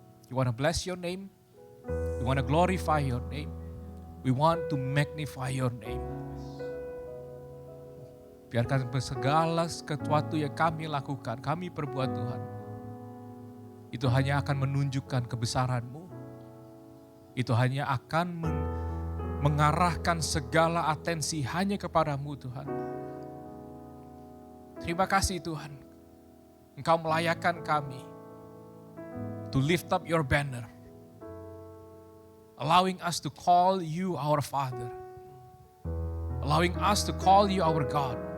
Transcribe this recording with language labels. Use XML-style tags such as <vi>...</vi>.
<en>We want to bless your name. We want to glorify your name. We want to magnify your name.</en> <id>Biarkan segala sesuatu yang kami lakukan, kami perbuat Tuhan, itu hanya akan menunjukkan kebesaran-Mu. Itu hanya akan mengarahkan segala atensi hanya kepada-Mu Tuhan. Terima kasih Tuhan, Engkau melayakkan kami</id> <en>to lift up your banner, allowing us to call you our Father, allowing us to call you our God.</en>